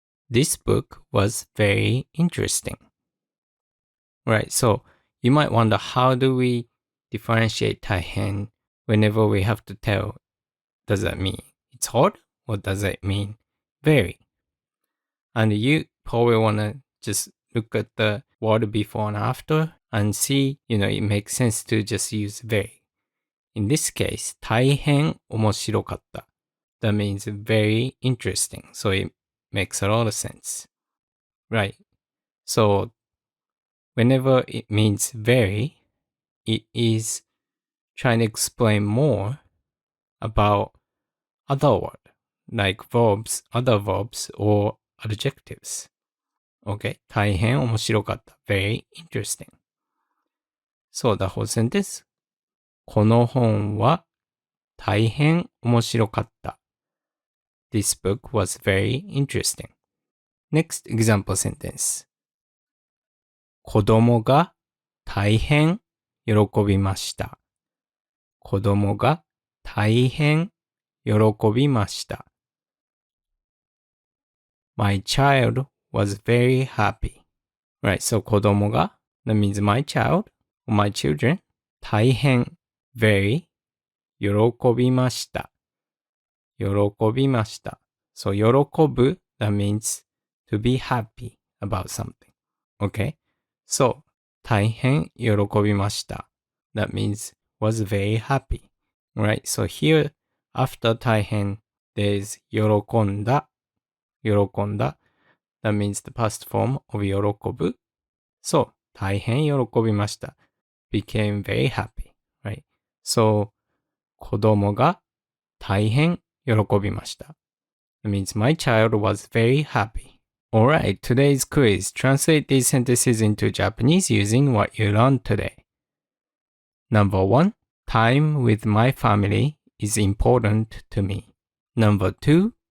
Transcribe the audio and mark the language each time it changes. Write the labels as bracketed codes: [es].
[en] This book was very interesting. Right, so you might wonder how do we differentiate 大変 whenever we have to tell, does that mean it's hard or does it mean very? And you probably want to just look at the word before and after and see, it makes sense to just use very. In this case, [ja] 大変面白かった。 [en] That means very interesting. So it makes a lot of sense. Right. So whenever it means very, it is trying to explain more about other words, like verbs, other verbs, or adjectives. Okay. [ja] 大変面白かった。 [en] Very interesting. So the whole sentence. [ja] この本は大変面白かった。 [en] This book was very interesting. Next example sentence. [ja] 子供が大変喜びました。子供が大変喜びました。 [en] My child was very happy. Right, so 子供が that means my child or my children. [ja] 大変 [en] very [ja] 喜びました。喜びました。 [en] So 喜ぶ that means to be happy about something. Okay? So [ja] 大変喜びました。 [en] That means was very happy. Right? So here after 大変 there's 喜んだ。喜んだ。That means the past form of 喜ぶ。 So [ja] 大変喜びました。 [en] became very happy. Right? [ja] So 子供が大変喜びました。 [en] That means my child was very happy. Alright, today's quiz. Translate these sentences into Japanese using what you learned today. Number 1. Time with my family is important to me. Number 2.